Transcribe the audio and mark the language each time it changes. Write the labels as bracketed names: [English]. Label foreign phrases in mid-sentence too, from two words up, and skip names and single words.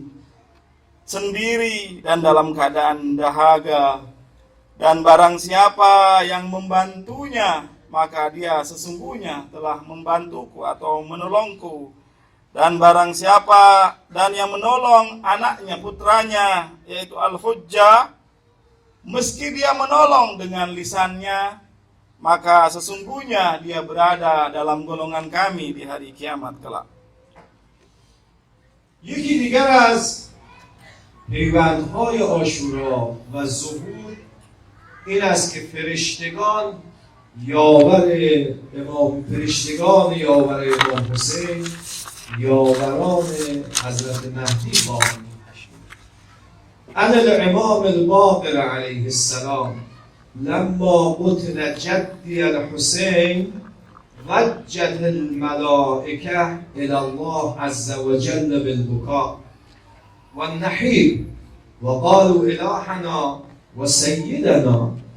[Indonesian] sendiri dan dalam keadaan dahaga, dan barang siapa yang membantunya maka dia sesungguhnya telah membantuku atau menolongku, dan barang siapa dan yang menolong anaknya, putranya yaitu Al-Hujjah, meski dia menolong dengan lisannya, maka sesungguhnya dia berada dalam golongan kami di hari kiamat kelak. [Persian] یکی دیگر از پیوندهای عاشورا و ظهور این است که فرشتگان یاور امام حسین یاوران حضرت مهدی خواهند گشت. [Arabic] ان الامام الباقر علیه السلام لما قتل جدی الحسین وجهت الملائکه الى الله عز وجل بالبكاء والنحيب وقالوا الهنا وسيدنا